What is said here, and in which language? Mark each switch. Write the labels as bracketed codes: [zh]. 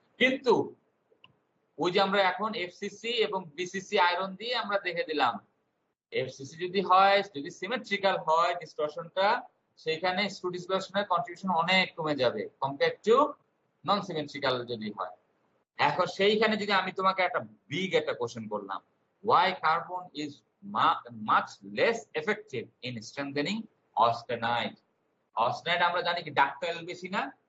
[bn] কিন্তু ওই যে আমরা এখন এফসিসি এবং বিসিসি আয়রন দিয়ে আমরা দেখে দিলাম, এফসিসি যদি সিমেট্রিক্যাল হয় ডিসটরশনটা, সেইখানে স্ক্রু ডিসলোকেশনের কন্ট্রিবিউশন অনেক কমে যাবে কম্পেয়ার টু নন সিমেট্রিক্যাল যদি হয়। এখন সেইখানে যদি আমি তোমাকে একটা কোশ্চেন করলাম, [en] why carbon is much less effective in strengthening austenite? [bn] Austenite আমরা জানি কি ডাক্টাইল বেশি না?